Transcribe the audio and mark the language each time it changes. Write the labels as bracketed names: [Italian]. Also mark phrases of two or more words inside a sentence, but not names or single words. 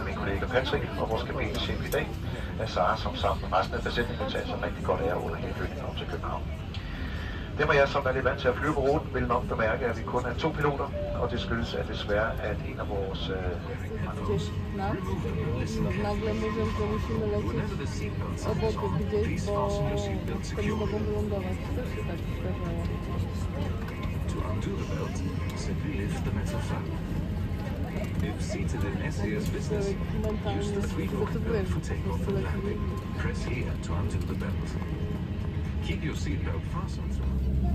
[Danish] min kollega Patrick, og vores kabinechef i dag er Sara, som sammen med resten af besætningen tager sig rigtig godt af under henflytningen op til København. Dem af jer, som er lidt vant til at flyve på ruten, vil nok bemærke, at vi kun er 2 piloter, og det skyldes at desværre, at en af vores... [Polish] Gdzieś nam, nagle mówią, że musimy lecieć obok gdzieś, bo wtedy mogą wylądować. Też się tak zdarzało. [English] To undo the belt, simply lift the metal flap. If seated in SAS Business, use the 3-lock belt for takeoff and landing. Press here to undo the belt. Keep your seatbelt fastened.